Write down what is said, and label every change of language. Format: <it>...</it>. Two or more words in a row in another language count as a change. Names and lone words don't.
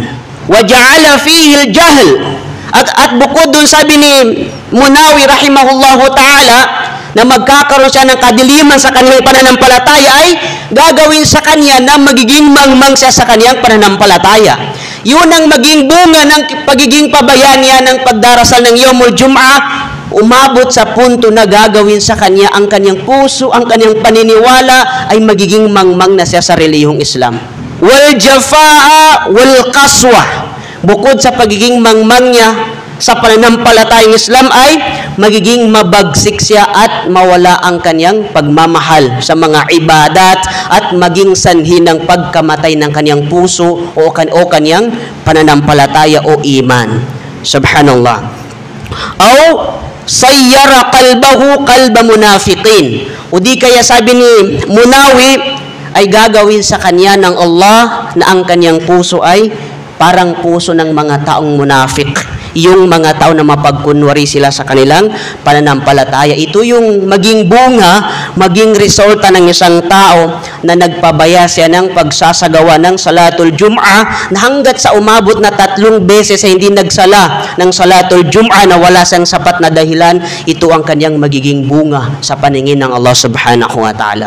<ar>وجعل فيه الجهل.</ar> <tl>At bukod dun, sabi ni Munawi</tl> <ar>رحمه الله تعالى,</ar> <tl>na magkakaroon siya ng kadiliman sa kanyang pananampalataya, ay gagawin sa kanya na magiging mangmang siya sa kanyang pananampalataya. Yun ang maging bunga ng pagiging pabayaan niya ng pagdarasal ng</tl> <ar>يوم الجمعة,</ar> <tl>umabot sa punto na gagawin sa kanya ang kanyang puso, ang kanyang paniniwala ay magiging mangmang na siya sa relihiyong Islam.</tl> <ar>والجفاء والقسوة,</ar> <tl>bukod sa pagiging mangmang niya sa pananampalatayang Islam ay magiging mabagsik siya at mawala ang kanyang pagmamahal sa mga ibadat at maging sanhi ng pagkamatay ng kanyang puso o kanyang pananampalataya o iman. Subhanallah.</tl> <ar>أو صير قلبه قلب منافق.</ar> <tl>O di kaya sabi ni Munawi ay gagawin sa kanya ng Allah na ang kanyang puso ay parang puso ng mga taong munafik. Yung mga tao na mapagkunwari sila sa kanilang pananampalataya. Ito yung maging bunga, maging resulta ng isang tao na nagpabaya siya ng pagsasagawa ng</tl> <ar>صلاة الجمعة</ar> <tl>na hanggat sa umabot na 3 beses ay hindi nagsala ng</tl> <ar>صلاة الجمعة</ar> <tl>na wala siyang sapat na dahilan, ito ang kanyang magiging bunga sa paningin ng</tl> <ar>الله سبحانه وتعالى.</ar>